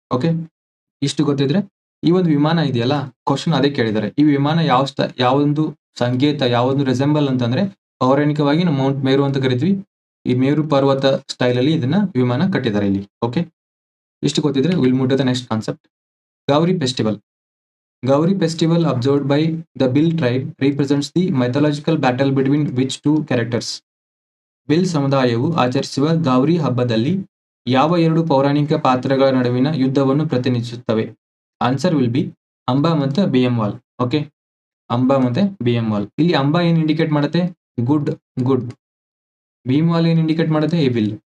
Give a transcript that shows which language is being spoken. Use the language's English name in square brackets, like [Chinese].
[Kannada] Okay, ಇಷ್ಟು ಗೊತ್ತಿದ್ರೆ ಈ ಒಂದು ವಿಮಾನ ಇದೆಯಲ್ಲ, ಕ್ವಶನ್ ಅದೇ ಕೇಳಿದ್ದಾರೆ. ಈ ವಿಮಾನ ಯಾವೊಂದು ಸಂಕೇತ, ಯಾವೊಂದು ರೆಸೆಂಬಲ್ ಅಂತಂದ್ರೆ ಪೌರಾಣಿಕವಾಗಿ ನಾವು ಮೌಂಟ್ ಮೇರು ಅಂತ ಕರಿತೀವಿ. ಈ ಮೇರು ಪರ್ವತ ಸ್ಟೈಲ್ ಅಲ್ಲಿ ಇದನ್ನ ವಿಮಾನ ಕಟ್ಟಿದ್ದಾರೆ ಇಲ್ಲಿ. ಓಕೆ, ಇಷ್ಟು ಗೊತ್ತಿದ್ರೆ [English] Will move to the next concept. Gauri festival. Gauri festival observed by the Bill tribe represents the mythological battle between which two characters? [Kannada] Bill ಸಮುದಾಯವು ಆಚರಿಸುವ ಗೌರಿ ಹಬ್ಬದಲ್ಲಿ ಯಾವ ಎರಡು ಪೌರಾಣಿಕ ಪಾತ್ರಗಳ ನಡುವಿನ ಯುದ್ಧವನ್ನು ಪ್ರತಿನಿಧಿಸುತ್ತವೆ? [English] Answer will be Amba ಮತ್ತು ಬಿಎಂವಾಲ್. Okay, Amba ಮತ್ತೆ ಬಿಎಂವಾಲ್. [Kannada] ಇಲ್ಲಿ ಅಂಬಾ ಏನ್ ಇಂಡಿಕೇಟ್ ಮಾಡುತ್ತೆ? ಗುಡ್. ಬಿಎಂವಾಲ್ ಏನ್ ಇಂಡಿಕೇಟ್ ಮಾಡುತ್ತೆ? ಎವಿಲ್.